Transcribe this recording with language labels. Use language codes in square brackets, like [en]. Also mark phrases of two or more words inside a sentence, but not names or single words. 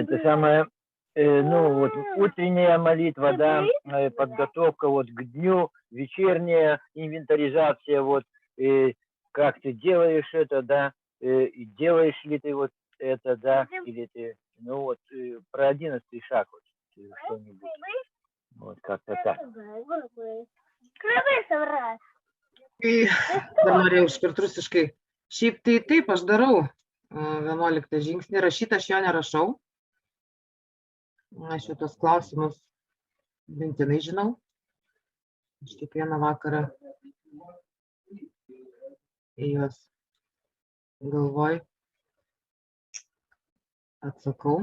[ru] Это самое, утренняя молитва, да, подготовка к дню, вечерняя инвентаризация, как ты делаешь это, да, и делаешь ли ты это, да, или ты, про 11-й шаг что-нибудь, как-то так. [lt] Dar norėjau iškart rusiškai. Šiaip tai taip, aš darau 11 žingsnį, rašyt aš jo nerašau. Aš jau tos klausimus mintinai žinau. Aš kiekvieną vakarą į juos galvoj, atsakau.